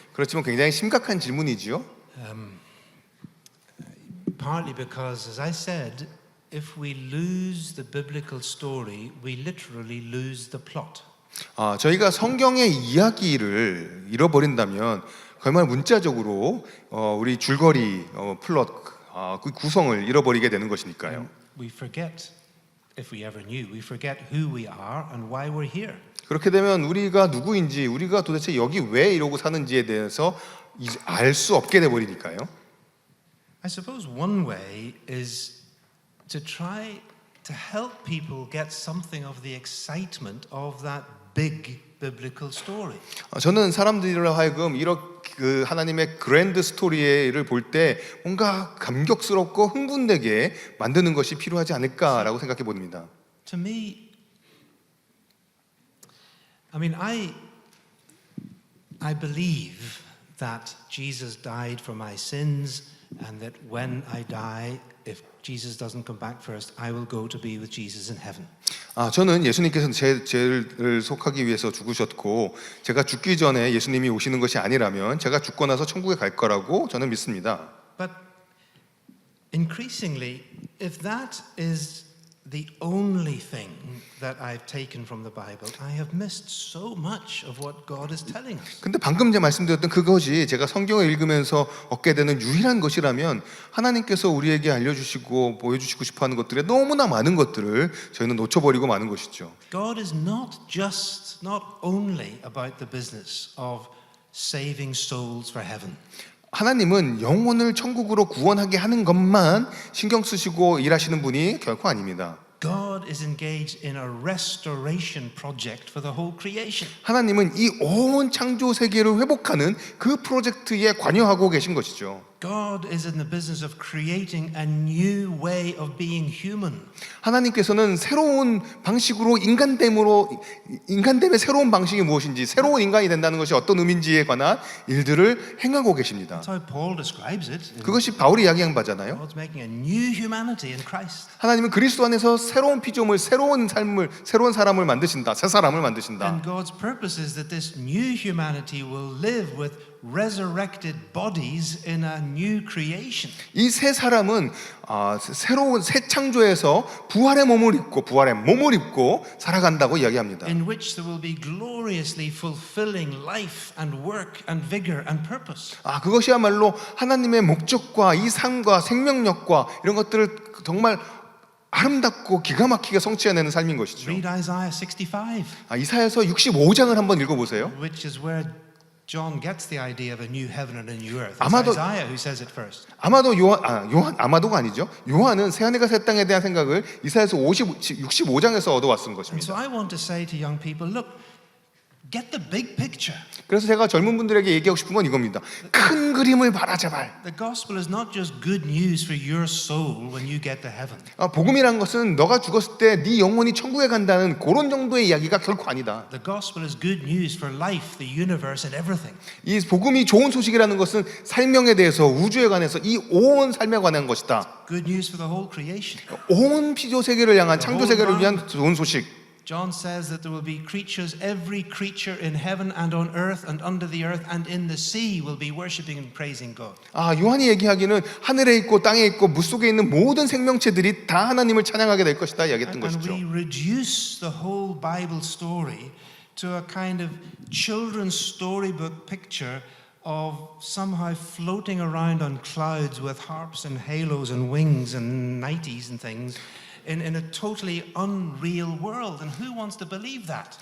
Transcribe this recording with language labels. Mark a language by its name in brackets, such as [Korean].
[Korean] 그렇지만 굉장히 심각한 질문이지요. [English] Partly because, as I said, if we lose the biblical story, we literally lose the plot. [Korean] 저희가 성경의 이야기를 잃어버린다면 정말 문자적으로 우리 줄거리 플롯 그 구성을 잃어버리게 되는 것이니까요. [English] We forget, if we ever knew, we forget who we are and why we're here. [Korean] 그렇게 되면 우리가 누구인지, 우리가 도대체 여기 왜 이러고 사는지에 대해서 알 수 없게 돼 버리니까요. [English] I suppose one way is to try to help people get something of the excitement of that big biblical story. [Korean] 저는 사람들로 하여금 이렇게 그 하나님의 그랜드 스토리를 볼 때 뭔가 감격스럽고 흥분되게 만드는 것이 필요하지 않을까라고 생각해 봅니다. [English] To me, I believe that Jesus died for my sins and that when I die, if Jesus doesn't come back first, I will go to be with Jesus in heaven. [Korean] 저는 예수님께서는 제 죄를 속하기 위해서 죽으셨고 제가 죽기 전에 예수님이 오시는 것이 아니라면 제가 죽고 나서 천국에 갈 거라고 저는 믿습니다. [English] But increasingly, if that is the only thing that I've taken from the Bible, I have missed so much of what God is telling us. [Korean] 근데 방금 제가 말씀드렸던 그것이 제가 성경을 읽으면서 얻게 되는 유일한 것이라면 하나님께서 우리에게 알려주시고 보여주시고 싶어하는 것들에 너무나 많은 것들을 저희는 놓쳐버리고 마는 것이죠. [English] God is not only about the business of saving souls for heaven. [Korean] 하나님은 영혼을 천국으로 구원하게 하는 것만 신경 쓰시고 일하시는 분이 결코 아닙니다. [English] God God is engaged in a restoration project for the whole creation. [Korean] 하나님은 이 온 창조 세계를 회복하는 그 프로젝트에 관여하고 계신 것이죠. [English] God is in the business of creating a new way of being human. [Korean] 하나님께서는 새로운 방식으로 인간됨의 새로운 방식이 무엇인지, 새로운 인간이 된다는 것이 어떤 의미인지에 관한 일들을 행하고 계십니다. [English] That's how Paul describes it. [Korean] 그것이 바울이 이야기한 바잖아요. [English] God's making a new humanity in Christ. [Korean] 하나님은 그리스도 안에서 새로운 피조물, 새로운 삶을, 새로운 사람을 만드신다. 새 사람을 만드신다. [English] And God's purpose is that this new humanity will live with resurrected bodies in a new creation. [Korean] 이 새 사람은 새로운 새 창조에서 부활의 몸을 입고 살아간다고 이야기합니다. [English] In which there will be gloriously fulfilling life and work and vigor and purpose. [Korean] 그것이야말로 하나님의 목적과 이 삶과 생명력과 이런 것들을 정말 아름답고 기가 막히게 성취해내는 삶인 것이죠. [English] Read Isaiah 65, [Korean] 이사야서 65장을 한번 읽어보세요. [English] which is where John gets the idea of a new heaven and a new earth. It's [Korean] 아마도- [English] Isaiah who says it first. [Korean] 아마도 아마도가 아니죠. 요한은 새하늘과 새 땅에 대한 생각을 이사야서 65장에서 얻어왔은 [English] And [Korean] 것입니다. [English] so I want to say to young people, look, get the big picture. [Korean] 그래서 제가 젊은 분들에게 얘기하고 싶은 건 이겁니다. 큰 그림을 봐라 제발. [English] The gospel is not just good news for your soul when you get to heaven. [Korean] 복음이란 것은 너가 죽었을 때 네 영혼이 천국에 간다는 그런 정도의 이야기가 결코 아니다. [English] The gospel is good news for life, the universe, and everything. [Korean] 이 복음이 좋은 소식이라는 것은 생명에 대해서, 우주에 관해서, 이 온 삶에 관한 것이다. [English] Good news for the whole creation. [Korean] 온 피조 세계를 향한 창조 세계를 위한 좋은 소식. [English] John says that there will be creatures, every creature in heaven and on earth and under the earth and in the sea will be worshiping and praising God. [Korean] 요한이 얘기하기는 하늘에 있고 땅에 있고 물속에 있는 모든 생명체들이 다 하나님을 찬양하게 될 것이다 이야기했던 [English] And [Korean] 것이죠. [English] we reduce the whole Bible story to a kind of children's storybook picture of somehow floating around on clouds with harps and halos and wings and nighties and things in a totally unreal world. And who wants to believe that?